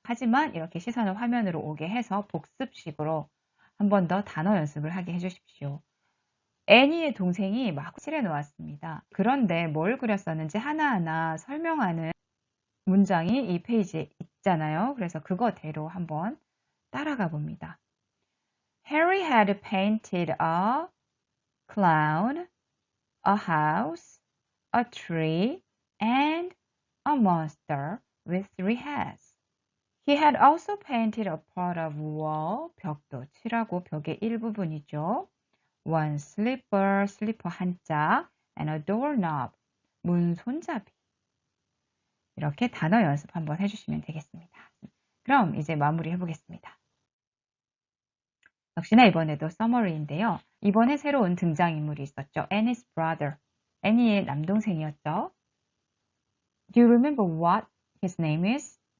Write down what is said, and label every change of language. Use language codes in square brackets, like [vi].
[ko] 하지만 이렇게 시선을 화면으로 오게 해서 복습식으로 한 번 더 단어 연습을 하게 해주십시오. 애니의 동생이 막 칠해 놓았습니다. 그런데 뭘 그렸었는지 하나하나 설명하는 문장이 이 페이지에 있잖아요. 그래서 그거대로 한번 따라가 봅니다. [en] Harry had painted a clown, a house, a tree, and a monster with 3 heads. He had also painted a part of wall, [ko] 벽도 칠하고 벽의 일부분이죠. [en] One slipper, [ko] 슬리퍼 한자, [en] and a doorknob, [ko] 문 손잡이. 이렇게 단어 연습 한번 해주시면 되겠습니다. 그럼 이제 마무리 해보겠습니다. 역시나 이번에도 summary인데요. 이번에 새로운 등장인물이 있었죠. [en] Annie's brother. [ko] 애니의 남동생이었죠. [en] Do you remember what his name is?